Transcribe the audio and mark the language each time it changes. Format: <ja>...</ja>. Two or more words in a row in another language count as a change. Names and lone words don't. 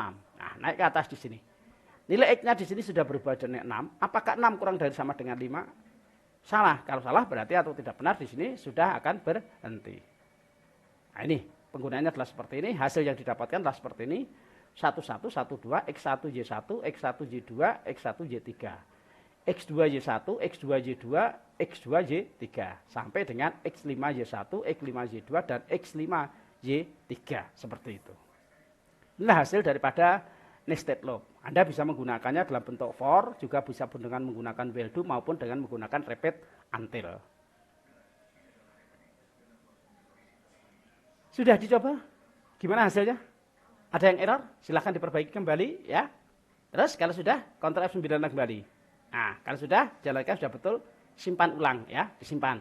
<id>Nah, naik ke atas di sini. Nilai X-nya di sini sudah berubah jadi 6. Apakah 6 kurang dari sama dengan 5? Salah. Kalau salah berarti atau tidak benar di sini sudah akan berhenti. Nah, ini penggunaannya adalah seperti ini. Hasil yang didapatkan adalah seperti ini. 11, 12, X1, Y1, X1, Y2, X1, Y3. X2, Y1, X2, Y2, X2, Y3. Sampai dengan X5, Y1, X5, Y2, dan X5, Y3. Seperti itu. Inilah hasil daripada</id> <en>nested loop.</en> <id>Anda bisa menggunakannya dalam bentuk for, juga bisa dengan menggunakan</id> <en>while do</en> <id>maupun dengan menggunakan</id> <en>repeat until.</en> <id>Sudah dicoba? Gimana hasilnya? Ada yang error? Silahkan diperbaiki kembali ya. Terus kalau sudah, Ctrl F9 kembali. Nah, kalau sudah, jalankan sudah betul, simpan ulang ya, disimpan.</id>